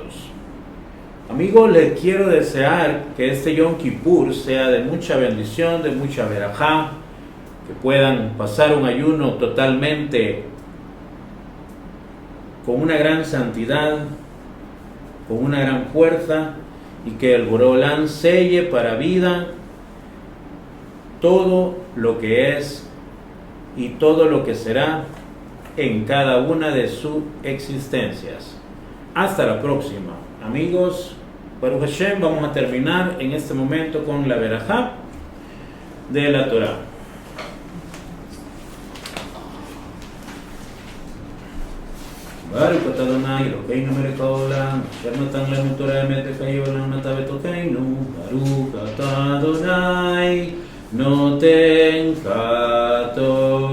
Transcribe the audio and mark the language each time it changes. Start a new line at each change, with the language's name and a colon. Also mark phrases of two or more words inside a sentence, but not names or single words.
Spanish: Amigos, les quiero desear que este Yom Kippur sea de mucha bendición, de mucha verajá, que puedan pasar un ayuno totalmente con una gran santidad, con una gran fuerza, y que el Borolán selle para vida todo lo que es y todo lo que será en cada una de sus existencias. Hasta la próxima, amigos.
Hebrew: ברוך השם,
Spanish: vamos a terminar en este momento con la verajá de la Torah.
Hebrew: ברוך אתה אדוני אלוקינו מלך העולם, אשר נתן לנו תורה אמת וחיים ועולם נטע בתוכנו. ברוך אתה אדוני נותן חתו.